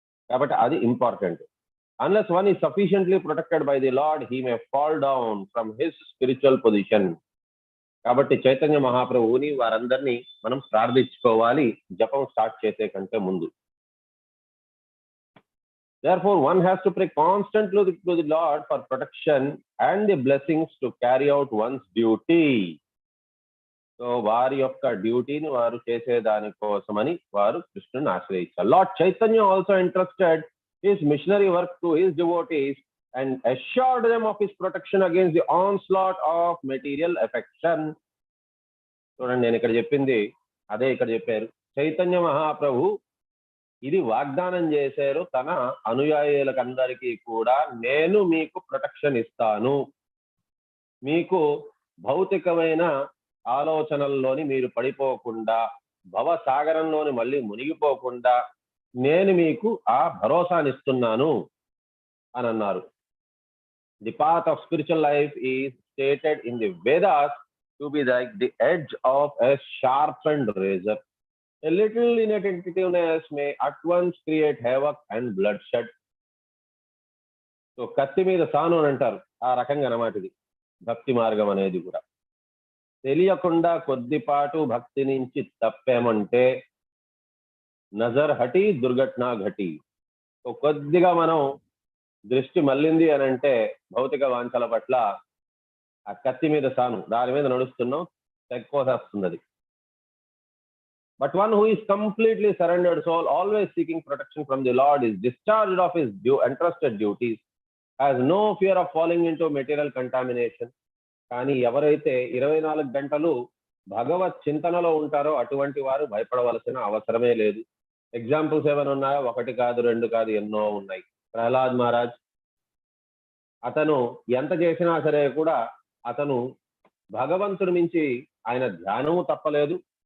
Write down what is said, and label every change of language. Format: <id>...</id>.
<te>కాబట్టి అది</te> <en>Important. Unless one is sufficiently protected by the lord, he may fall down from his spiritual position.</en> <te>కాబట్టి చైతన్య మహాప్రభువుని వారందరినీ మనం ప్రార్థించుకోవాలి జపం స్టార్ట్ చేసే కంటే ముందు.</te> <en>Therefore, one has to pray constantly to the Lord for protection and the blessings to carry out one's duty.</en> <te>So, వారి యొక్క డ్యూటీని వారు చేసేదాని కోసమని వారు కృష్ణుని ఆశ్రయించారు.</te> <en>Lord Chaitanya also entrusted his missionary work to his devotees and assured them of his protection against the onslaught of material affection.</en> <te>చూడండి, నేను ఇక్కడ చెప్పింది అదే ఇక్కడ చెప్పారు. చైతన్య మహాప్రభు ఇది వాగ్దానం చేశారు తన అనుయాయులకందరికీ కూడా, నేను మీకు ప్రొటెక్షన్ ఇస్తాను, మీకు భౌతికమైన ఆలోచనల్లోని మీరు పడిపోకుండా, భవసాగరంలోని మళ్ళీ మునిగిపోకుండా నేను మీకు ఆ భరోసానిస్తున్నాను అని అన్నారు.</te> <en>The path of spiritual life is stated in the Vedas to be like the edge of a sharpened razor. A little inattentiveness may at once create havoc and bloodshed.</en> <te>So కత్తి మీద సాను అని అంటారు, ఆ రకంగా అన్నమాట ఇది భక్తి మార్గం అనేది కూడా. తెలియకుండా కొద్దిపాటు భక్తి నుంచి తప్పామంటే</te> <hi>నజర్ హటి దుర్ఘటన ఘటి.</hi> <te>సో కొద్దిగా మనం దృష్టి మళ్ళింది అని అంటే భౌతిక వాంఛల పట్ల ఆ కత్తి మీద సాను, దాని మీద నడుస్తున్నాం, తెక్కోసేస్తుంది అది. But one who is completely surrendered soul, always seeking protection from the Lord, is discharged of his entrusted duties, has no fear of falling into material contamination. కానీ ఎవరైతే 24 గంటలు భగవత్ చింతనలో ఉంటారో అటువంటి వారు భయపడవలసిన అవసరమే లేదు. ఎగ్జాంపుల్స్ ఏమైనా ఉన్నాయో? ఒకటి కాదు, రెండు కాదు, ఎన్నో ఉన్నాయి. ప్రహ్లాద్ మహారాజ్, అతను ఎంత చేసినా సరే కూడా అతను భగవంతుడి మించి ఆయన ధ్యానము తప్పలేదు.</te>